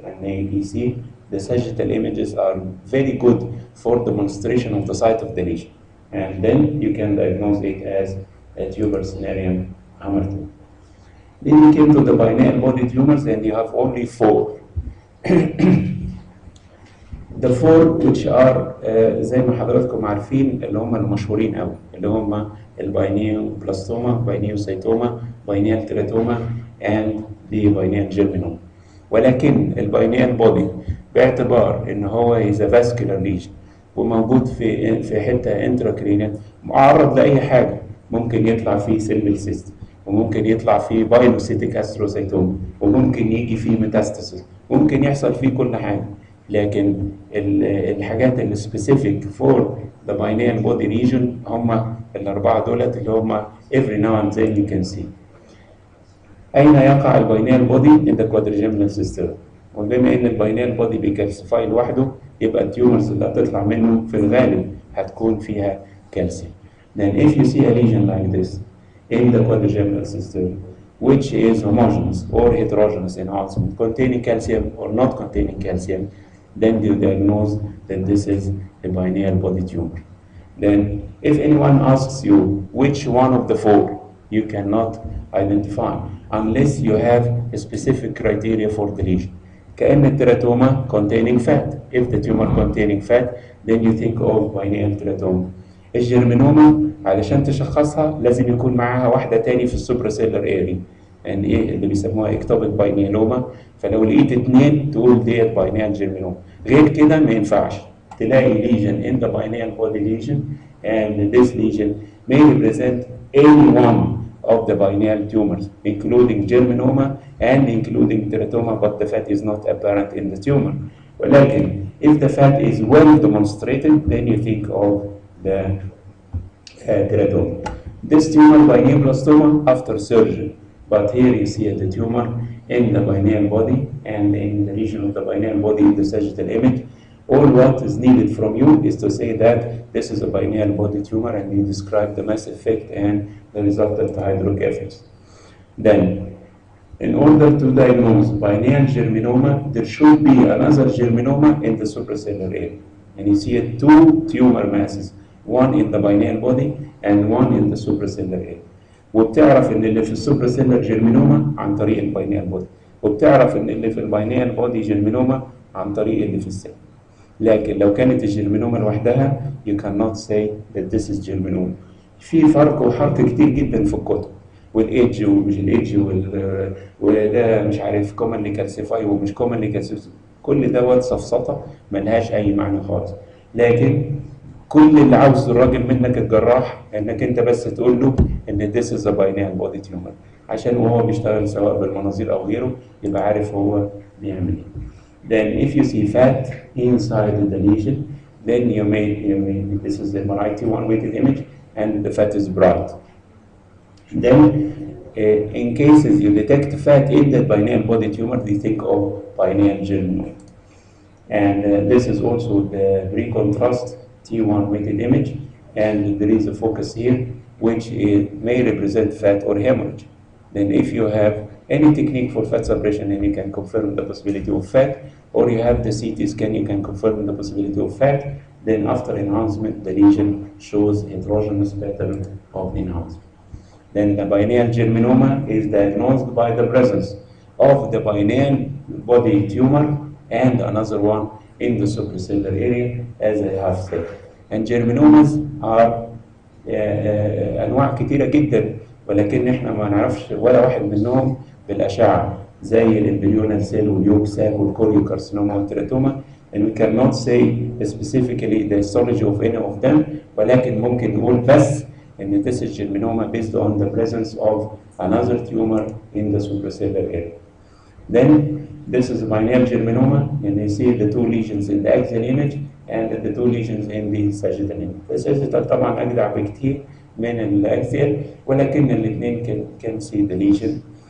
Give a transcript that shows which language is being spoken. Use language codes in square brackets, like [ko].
[en] And you see the sagittal images are very good for demonstration of the site of the lesion. And then you can diagnose it as a tuber cinerarium hamartia. Then you came to the pineal body tumors, and you have only 4. The 4 which are [ar] زي ما حضراتكم عارفين اللي هم المشهورين قوي، اللي هم الباينيوبلاستوما، باينيوسيتوما، باينيال تيراتوما and the باينيال جيرمينوما. ولكن الباينيال بودي باعتبار ان هو [en] is a vascular lesion [ar] وموجود في حته انتراكرينيال، معرض لاي حاجه، ممكن يطلع فيه سيلفيل سيست، وممكن يطلع فيه بايلوسيتيك استروسيتوما، وممكن يجي فيه ميتاستاسيس، ممكن يحصل فيه كل حاجه. لكن الحاجات اللي سبيسيفيك فور ذا باينيال بودي ريجن هم الاربعه دولت اللي هم [en] every now and then you can see. [ar] اين يقع الباينيال بودي؟ [en] in the quadrigeminal system. [ar] وبما ان الباينيال بودي بيكالسيفاي لوحده، يبقى التيومرز اللي هتطلع منه في الغالب هتكون فيها كالسيوم. [en] Then if you see a lesion like this in the quadrigeminal system which is homogeneous or heterogeneous enhancement containing calcium or not containing calcium, then you diagnose that this is a pineal body tumor. Then if anyone asks you which one of the 4, you cannot identify unless you have a specific criteria for the lesion. كأن التيراتوما containing fat. If the tumor containing fat, then you think of pineal teratoma. [ar] الجيرمينوما علشان تشخصها لازم يكون معاها واحدة تاني في السوبراسيلر اري، يعني ايه اللي بيسموها اكتوبيك باينيلوما. فلو لقيت 2 تقول ديت باينيال جيرمينوما، غير كده ما ينفعش. [en] تلاقي lesion in the pineal body lesion and this lesion may represent any one of the pineal tumors including germinoma and including teratoma, but the fat is not apparent in the tumor. ولكن if the fat is well demonstrated, then you think of the teratoma. This tumor pineoblastoma after surgery, but here you see the tumor in the pineal body and in the region of the pineal body in the sagittal image. All what is needed from you is to say that this is a pineal body tumor, and you describe the mass effect and the resultant hydrocephalus. Then, in order to diagnose pineal germinoma, there should be another germinoma in the suprasellar area. And you see 2 tumor masses, one in the pineal body and one in the suprasellar area. [ar] وبتعرف ان اللي في السوبراسيلر جيرمينوما عن طريق الباينيال بودي، وبتعرف ان اللي في الباينيال بودي جيرمينوما عن طريق اللي في السيل. لكن لو كانت الجيرمينوما لوحدها [en] you cannot say that this is germinoma. [ar] في فرق وحرق كتير جدا في الكتب، والايدج ومش الايدج وده مش عارف كومنلي كالسيفاي ومش كومنلي كالسيفاي، كل دوت سفسطه ملهاش اي معنى خالص. لكن كل اللي عاوز الراجل منك الجراح انك انت بس تقول له ان [en] this is a pineal body tumor، [ar] عشان وهو بيشتغل سواء بالمناظير او غيره يبقى عارف هو بيعمل ايه. [en] Then if you see fat inside the lesion, then you may this is the MRI-T1 weighted image and the fat is bright. Then in cases you detect fat in the pineal body tumor, they think of pineal germinoma. And this is also the pre-contrast T1 weighted image, and there is a focus here which may represent fat or hemorrhage. Then if you have any technique for fat suppression and you can confirm the possibility of fat, or you have the CT scan, you can confirm the possibility of fat, then after enhancement the lesion shows heterogeneous pattern of enhancement. Then the pineal germinoma is diagnosed by the presence of the pineal body tumor and another one in the suprasellar area, as I have said. And germinomas are [ar] أنواع كتيرة جدا، ولكن احنا ما نعرفش ولا واحد منهم بالأشعة، زي الامبريونال سيل واليوك ساك والكوريوكارسينوما والتيراتوما. [en] And we cannot say specifically the histology of any of them، [ar] ولكن ممكن نقول بس إن [en] this is germinoma based on the presence of another tumor in the suprasellar area. Then this is pineal germinoma, and you see the 2 lesions in the axial image and the 2 lesions in the sagittal image. [ar] The sagittal طبعا أجدع بكتير من الأكسيال، ولكن الاثنين [en] can see the lesion.